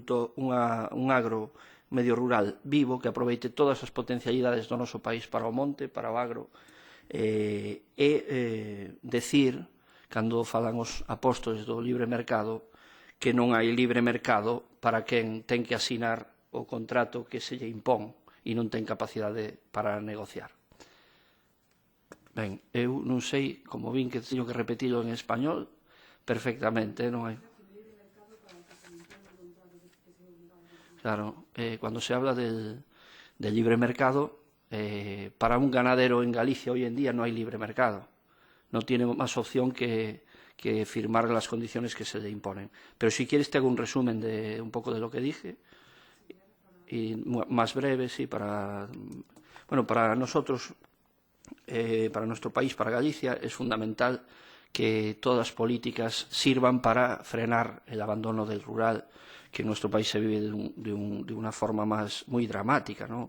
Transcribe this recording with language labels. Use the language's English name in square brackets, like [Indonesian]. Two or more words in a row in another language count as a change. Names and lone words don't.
[Galician] agro medio rural vivo que aproveite todas as potencialidades do noso país para o monte, para o agro, e decir, cando falan os apóstoles do libre mercado, que non hai libre mercado para quen ten que asinar o contrato que se lle impón e non ten capacidade para negociar. Ben, eu non sei, como vin que teño que repetilo en español, perfectamente, non hai... [Spanish] Claro, cuando se habla del libre mercado, para un ganadero en Galicia hoy en día no hay libre mercado. No tiene más opción que firmar las condiciones que se le imponen. Pero si quieres te hago un resumen de un poco de lo que dije, y más breve, sí, para nosotros, para nuestro país, para Galicia, es fundamental que todas las políticas sirvan para frenar el abandono del rural, que en nuestro país se vive de una forma muy dramática, ¿no?